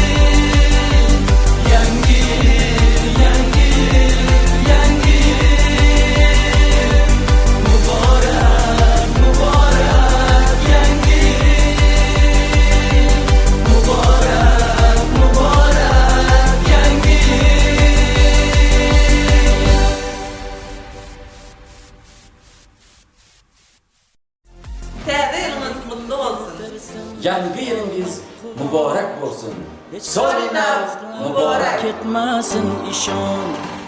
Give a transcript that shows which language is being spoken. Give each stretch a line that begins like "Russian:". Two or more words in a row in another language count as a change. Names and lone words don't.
Uzbek: Yangi yil, yangi yil, yangi yil. Muborak yangi yil. Muborak yangi yil.
Turkmen: Täze ýylyňyz mutlu bolsun.
Uzbek: Yangi yilingiz muborak bo'lsin. Solina muborak. Ketmasin ishonch.